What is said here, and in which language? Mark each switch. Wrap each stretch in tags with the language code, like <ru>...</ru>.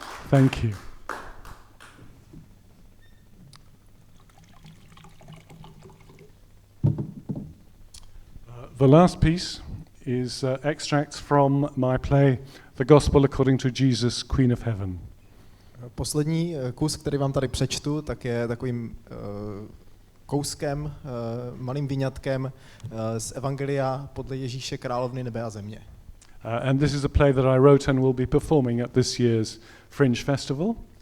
<en>Thank you. The last piece is extracts from my play, The Gospel According to Jesus, Queen of Heaven.</en> <cs>Poslední kus, který vám tady přečtu, tak je takovým kouskem, malým výňatkem z Evangelia podle Ježíše Královny nebe a země.</cs> <en>And this is a play that I wrote and will be performing at this year's Fringe Festival.</en>